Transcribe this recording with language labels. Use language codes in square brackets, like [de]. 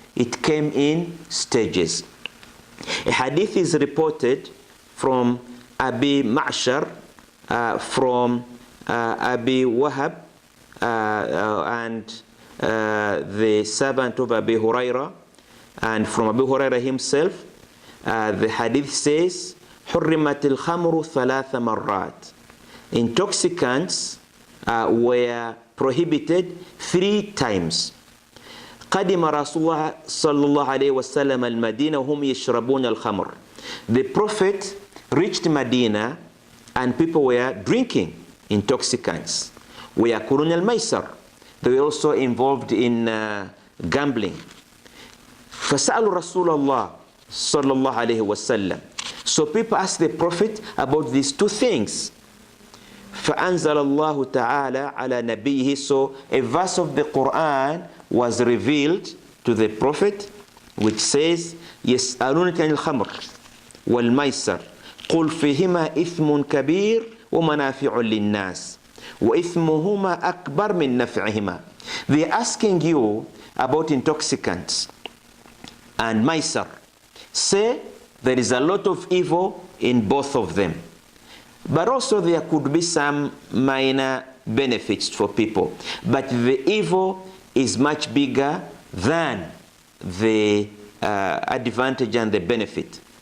[en] It came in stages. A hadith is reported from Abi Ma'shar, from Abi Wahab, and the servant of Abi Huraira, and from Abi Huraira himself. The hadith says, [ar] حُرِّمَتِ الْخَمْرُ ثَلَاثَ مَرَّاتٍ. [en] Intoxicants were prohibited 3 times. [ar] قدم رسول الله صلى الله عليه وسلم المدينة وهم يشربون الخمر. [en] The Prophet reached Medina and people were drinking intoxicants. [ar] ويأكلون الميسر. [en] They were also involved in gambling. [ar] فسألوا رسول الله صلى الله عليه وسلم. [en] So people asked the Prophet about these 2 things. [ar] فأنزل الله تعالى على نبيه. [en] So a verse of the Quran was revealed to the Prophet, which says, [ar] يسألونك عن الخمر والميسر قل فيهما إثم كبير ومنافع للناس وإثمهما أكبر من نفعهما. [en] They are asking you about intoxicants and maisar. Say there is a lot of evil in both of them, but also there could be some minor benefits for people. But the evil is much bigger than the advantage and the benefit.